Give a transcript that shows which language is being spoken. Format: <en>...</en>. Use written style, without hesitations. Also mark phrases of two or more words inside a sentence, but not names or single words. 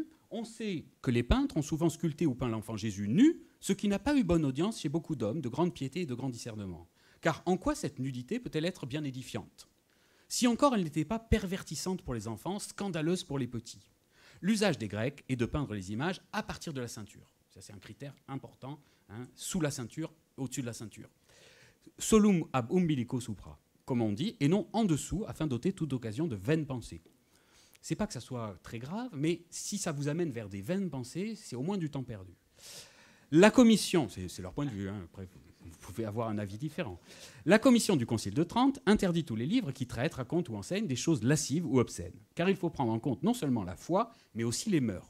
<fr>On sait que les peintres ont souvent sculpté ou peint l'enfant Jésus nu, ce qui n'a pas eu bonne audience chez beaucoup d'hommes de grande piété et de grand discernement. Car en quoi cette nudité peut-elle être bien édifiante ? Si encore elle n'était pas pervertissante pour les enfants, scandaleuse pour les petits. L'usage des Grecs est de peindre les images à partir de la ceinture. Ça, c'est un critère important, hein, sous la ceinture, au-dessus de la ceinture.</fr> <la>Solum ab umbilico supra,</la> <fr>comme on dit, et non en dessous, afin d'ôter toute occasion de vaines pensées. C'est pas que ça soit très grave, mais si ça vous amène vers des vaines pensées, c'est au moins du temps perdu. La commission, c'est leur point de vue, hein, après vous pouvez avoir un avis différent. La commission du Concile de Trente interdit tous les livres qui traitent, racontent ou enseignent des choses lascives ou obscènes, car il faut prendre en compte non seulement la foi, mais aussi les mœurs.</fr>